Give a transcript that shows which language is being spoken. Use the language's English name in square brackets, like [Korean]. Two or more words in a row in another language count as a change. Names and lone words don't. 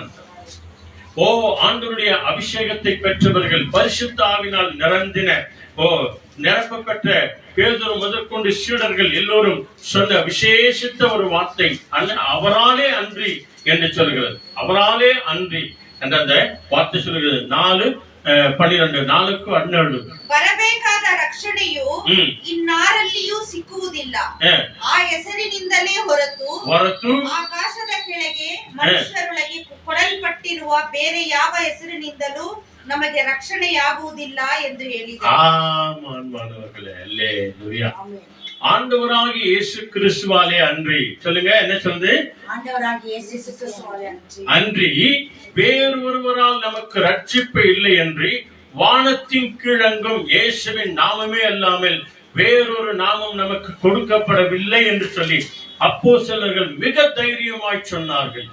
[Tamil] ஓ ஆண்டவருடைய அபிஷேகத்தை பெற்றவர்கள், பரிசுத்த ஆவியினால் நிரம்பின நிரப்பப்பட்ட பேதுரு முதற்கொண்டு சீடர்கள் எல்லோரும் சொன்ன விசேஷித்த ஒரு வார்த்தை அவராலே அன்றி என்று சொல்கிறது. அவராலே அன்றி என்ற அந்த வார்த்தை சொல்கிறது. 4:12 4:12 [Kannada] ಬರಬೇಕಾದ ರಕ್ಷಣೆಯು ಇನ್ನಾರಲ್ಲಿಯೂ ಸಿಕ್ಕುವುದಿಲ್ಲ. ಆ ಹೆಸರಿನಿಂದಲೇ ಹೊರತು ಆಕಾಶದ ಕೆಳಗೆ ಮನುಷ್ಯರೊಳಗೆ ಕೊಡಲ್ಪಟ್ಟಿರುವ ಬೇರೆ ಯಾವ ಹೆಸರಿನಿಂದಲೂ ನಮಗೆ ರಕ್ಷಣೆಯಾಗುವುದಿಲ್ಲ ಎಂದು ಹೇಳಿದರು. [Tamil] ஆமான்மானவர்களே, அல்லேலூயா. ஆண்டவராகிய இயேசு கிறிஸ்துவாலே அன்றி, சொல்லுங்க, என்ன சொல்லுது? ஆண்டவராகிய இயேசு கிறிஸ்துவாலே அன்றி வேறொருவரால் நமக்கு ரட்சிப்பு இல்லை என்று வானத்தின் கீழங்கும் இயேசுவின் நாமமே அல்லாமல் வேறொரு நாமம் நமக்கு கொடுக்கப்படவில்லை என்று சொல்லி அப்போஸ்தலர்கள் மிக தைரியமாய் சொன்னார்கள்.